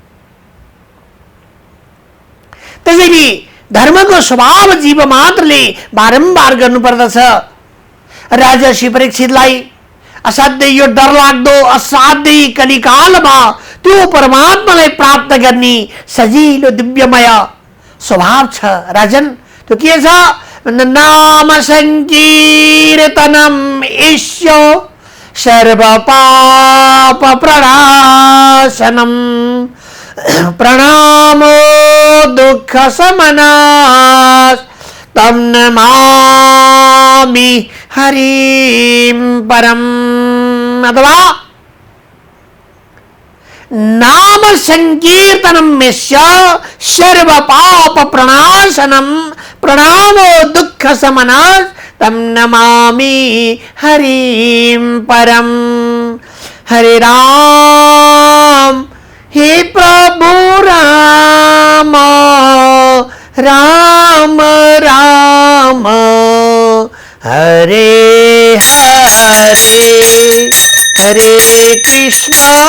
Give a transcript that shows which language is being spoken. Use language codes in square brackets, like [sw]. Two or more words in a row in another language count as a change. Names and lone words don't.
[ne] त्यसैले धर्मको स्वभाव जीव मात्रले बारम्बार गर्नुपर्दछ। राजा श्री परीक्षितलाई असाध्यै यो डरलाग्दो असाध्यै कलिकालमा त्यो परमात्मालाई प्राप्त गर्ने सजिलो दिव्यमय स्वभाव छ। राजन त्यो के छ? [sa] नाम संकीर्तनम ईश्यो सर्व पाप प्रणाशनम प्रणामो दुःख समनाश तम नमामि हरिं परम। अथवा नाम संकीर्तनम सर्व पाप प्रणाशनम प्रणामो दुःख समनाश तम नमामि हरिं परम। हरे राम, हे प्रभु राम, राम राम हरे हरे, हरे कृष्णा